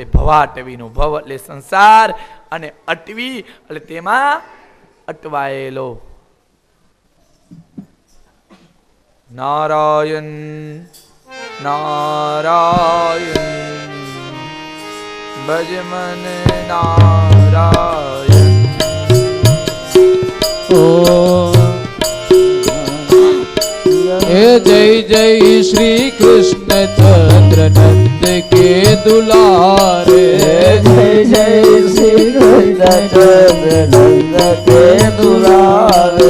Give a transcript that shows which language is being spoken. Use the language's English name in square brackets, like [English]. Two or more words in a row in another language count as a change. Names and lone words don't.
[Gujarati] ભવાટવીનું, ભવ એટલે સંસાર અને અટવી એટલે તેમાં અટવાયેલો. નારાયણ નારાયણ ભજ મન નારાયણ. [Hindi] हे जय जय श्री कृष्ण चंद्र नंद के दुलारे, जय जय श्री कृष्ण चंद्र नंद के दुलारे.